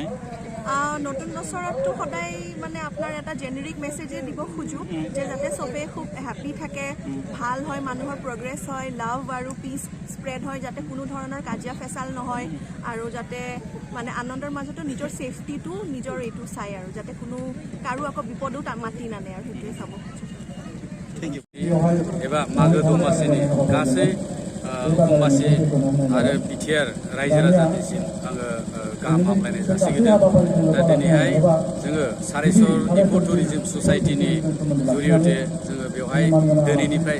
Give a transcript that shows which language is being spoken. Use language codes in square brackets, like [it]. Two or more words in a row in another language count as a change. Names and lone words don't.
[as] নতুন বছৰততো সদায় মানে আপোনাৰ এটা [en] generic message [as] দিব খোজোঁ যে যাতে চবেই খুব হেপ্পী থাকে ভাল হয় মানুহৰ প্ৰগ্ৰেছ হয় লাভ আৰু পিচ স্প্ৰেড হয় যাতে কোনো ধৰণৰ কাজিয়া ফেচাল নহয় আৰু যাতে মানে আনন্দৰ মাজতো নিজৰ ছেফটিটো নিজৰ এইটো চাই আৰু যাতে কোনো কাৰো আকৌ বিপদো মাতি নানে আৰু সেইটোৱে চাব খোজোঁ [brx] एबा मागो दमासिनि गासै अखमबासि आरो बिटिआर रायजो राजानिसिम आङो गाहाम हामलायनाय जासिगोन दा दिनैहाय जोङो सारेसर [en] eco tourism [brx] ससाइटिनि जुरियते जोङो बेवहाय दिनैनिफ्राय